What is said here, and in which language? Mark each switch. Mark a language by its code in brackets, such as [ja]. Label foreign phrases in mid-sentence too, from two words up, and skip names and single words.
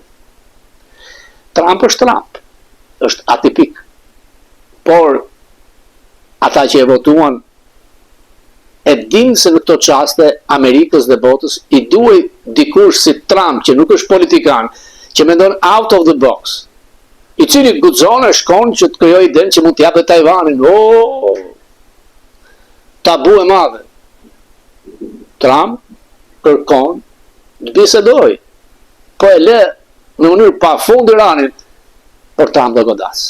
[sq] Trump është Trump. Është atipik. Por ata që e votuan e dinë se në këto çaste Amerikës dhe botës i duhej dikush si Trump, që nuk është politikan, që mendon [en] out of the box, [sq] i cili guxon e shkon që të krijojë idenë që mund të japë Tajvanin. Tabu e madhe. Trump kërkon të bisedoj, po e lë në mënyrë pafund Iranin për Trump do godas.